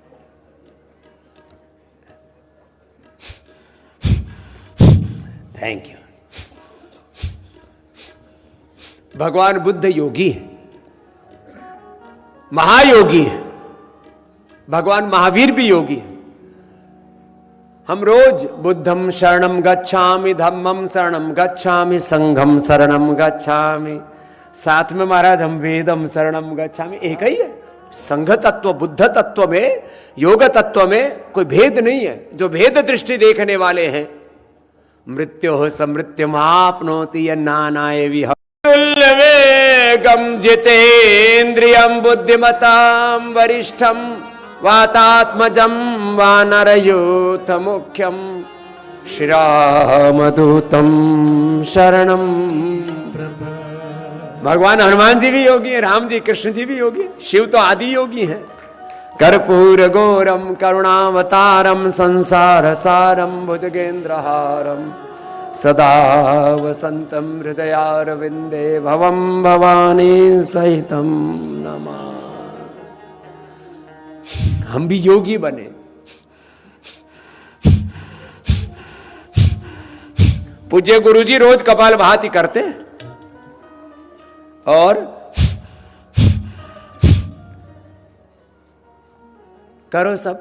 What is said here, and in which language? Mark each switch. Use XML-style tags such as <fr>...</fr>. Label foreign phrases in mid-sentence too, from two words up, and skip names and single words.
<en>Thank you.</en> <hi>भगवान बुद्ध योगी है महायोगी है भगवान महावीर भी योगी है। हम रोज</hi> <pi>बुद्धम शरणम गच्छामि धम्मम शरणम गच्छामि संघम शरणम गच्छामि</pi> <hi>साथ में महाराज हम</hi> <sa>वेदम शरणम गच्छामि</sa> <hi>एक ही है। संघ तत्व बुद्ध तत्व में योग तत्व में कोई भेद नहीं है। जो भेद दृष्टि देखने वाले हैं</hi> <sa>मृत्यो समृत्यु आपनोति नानाय विह वेगम जितेन्द्रियम बुद्धिमताम वरिष्ठम वातात्मजम वानरयूथ मुख्यम श्रीरामदूतम शरणम।</sa> <hi>भगवान हनुमान जी भी योगी है राम जी कृष्ण जी भी योगी शिव तो आदि योगी हैं।</hi> <sa>कर्पूर गौरम करुणावतारम संसार सारम भुजगेन्द्रहारम सदा वसंतम हृदयारविंदे भवम भवानी सहितम नमा।</sa> <hi>हम भी योगी बने। पूज्य गुरुजी रोज कपालभाति करते हैं और करो सब।</hi>